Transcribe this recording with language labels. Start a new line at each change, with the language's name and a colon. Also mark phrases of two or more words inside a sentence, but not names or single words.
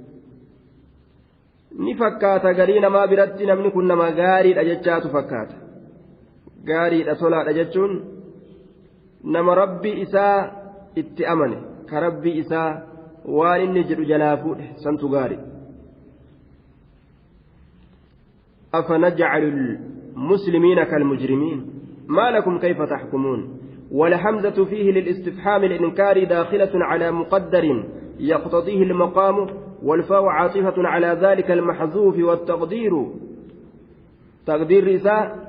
Oromo: ni fakkaata garii namaa biratti namni kun nama gaariidha jechaatu fakkaata gaariidha tolaadha jechuun nama rabbii isaa itti amane ka rabbii isaa waan inni jedhu jalaa fuudhe santu gaari
Arabic: أفنجعل المسلمين كالمجرمين ما لكم كيف تحكمون والحمزة فيه للاستفهام الإنكار داخلة على مقدر يقتضيه المقام والفاء عاطفة على ذلك المحذوف والتقدير تقدير رساء